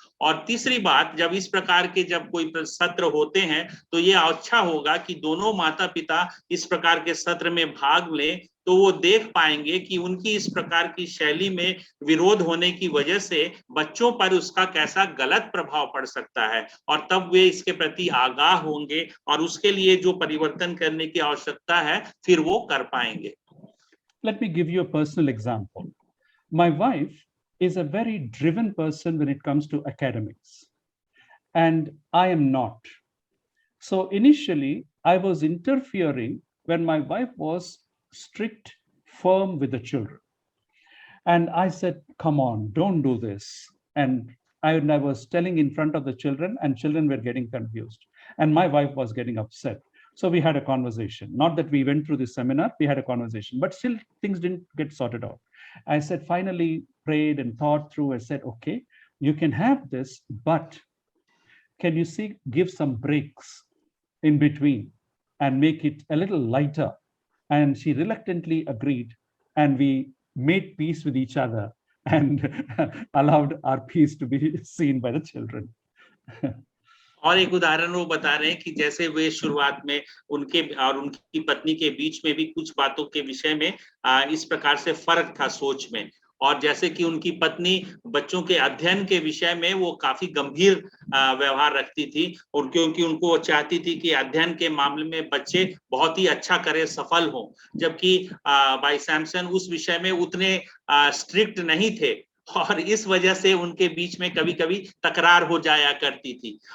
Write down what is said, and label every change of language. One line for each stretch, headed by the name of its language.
Hindi: और तीसरी बात, जब इस प्रकार के जब कोई सत्र होते हैं तो ये अच्छा होगा कि दोनों माता पिता इस प्रकार के सत्र में भाग लें, तो वो देख पाएंगे कि उनकी इस प्रकार की शैली में विरोध होने की वजह से बच्चों पर उसका कैसा गलत प्रभाव पड़ सकता है, और तब वे इसके प्रति आगाह होंगे और उसके लिए जो परिवर्तन करने की आवश्यकता है फिर वो कर पाएंगे।
English: Let me give you a personal example. My wife is a very driven person when it comes to academics, and I am not. So initially, I was interfering when my wife was strict, firm with the children. And I said, come on, don't do this. And I was telling in front of the children, and children were getting confused. And my wife was getting upset. So we had a conversation. Not that we went through this seminar, we had a conversation, but still things didn't get sorted out. I said, finally prayed and thought through. I said, okay, you can have this, but can you give some breaks in between and make it a little lighter? And she reluctantly agreed, and we made peace with each other and allowed our peace to be seen by the children.
Hindi: और एक उदाहरण वो बता रहे हैं कि जैसे वे शुरुआत में उनके और उनकी पत्नी के बीच में भी कुछ बातों के विषय में इस प्रकार से फर्क था सोच में, और जैसे कि उनकी पत्नी बच्चों के अध्ययन के विषय में वो काफी गंभीर व्यवहार रखती थी, और क्योंकि उनको वो चाहती थी कि अध्ययन के मामले में बच्चे बहुत ही अच्छा करें, सफल हों, जबकि भाई सैमसन उस विषय में उतने स्ट्रिक्ट नहीं थे, और इस वजह से उनके बीच में कभी-कभी तकरार हो जाया करती थी।